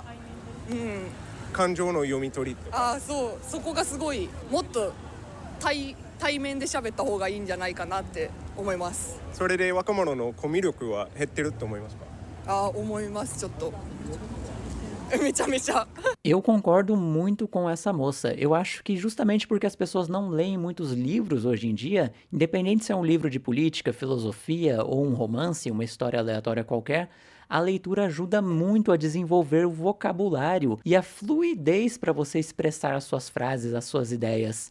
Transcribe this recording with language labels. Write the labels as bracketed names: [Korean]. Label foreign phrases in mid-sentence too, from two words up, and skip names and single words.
[Japanese] 感情の読み取りとか。そこがすごいもっと対面で喋った方がいいんじゃないかなって思います。それで若者のコミュ力は減ってると思いますか？思います。ちょっとめちゃめちゃ [Portuguese] Eu concordo muito com essa moça. Eu acho que justamente porque as pessoas não leem muitos livros hoje em dia, independente se é um livro de política, filosofia ou um romance, uma história aleatória qualquer, a leitura ajuda muito a desenvolver o vocabulário e a fluidez para você expressar as suas frases, as suas ideias.